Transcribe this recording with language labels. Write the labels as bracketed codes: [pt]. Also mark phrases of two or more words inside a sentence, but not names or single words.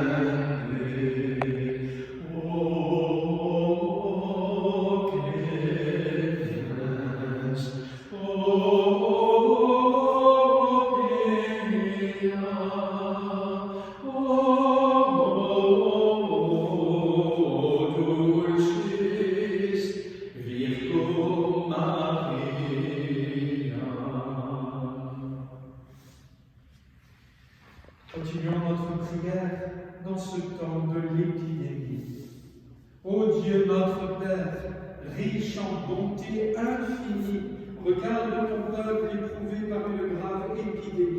[la] O clemens, o Pia, o dulcis Virgo Maria. [fr] Continuons notre prière dans ce temps de l'épidémie. Ô Dieu notre Père, riche en bonté infinie, regarde ton peuple éprouvé par une grave épidémie.